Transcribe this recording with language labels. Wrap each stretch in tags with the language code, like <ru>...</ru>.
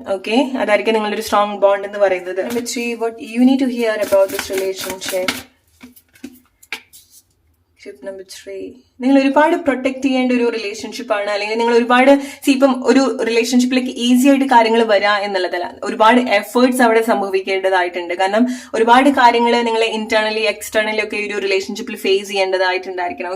<ml>Okay, അതായിരിക്കും നിങ്ങളുടെ ഒരു സ്ട്രോങ് ബോണ്ട് എന്ന് പറയുന്നത്.</ml> <en>Number 3, what you need to hear about this relationship.</en> <ml>Number 3, നിങ്ങൾ ഒരുപാട് പ്രൊട്ടക്ട് ചെയ്യേണ്ട ഒരു റിലേഷൻഷിപ്പ് ആണ്. അല്ലെങ്കിൽ നിങ്ങൾ ഒരുപാട് ഇപ്പം ഒരു റിലേഷൻഷിപ്പിലേക്ക് ഈസി ആയിട്ട് കാര്യങ്ങൾ വരാ എന്നുള്ളതല്ല, ഒരുപാട് എഫേർട്സ് അവിടെ സംഭവിക്കേണ്ടതായിട്ടുണ്ട്. കാരണം ഒരുപാട് കാര്യങ്ങൾ നിങ്ങൾ ഇന്റേണലി എക്സ്റ്റേണലി ഒക്കെ ഒരു റിലേഷൻഷിപ്പിൽ ഫേസ് ചെയ്യേണ്ടതായിട്ടുണ്ടായിരിക്കണം.</ml>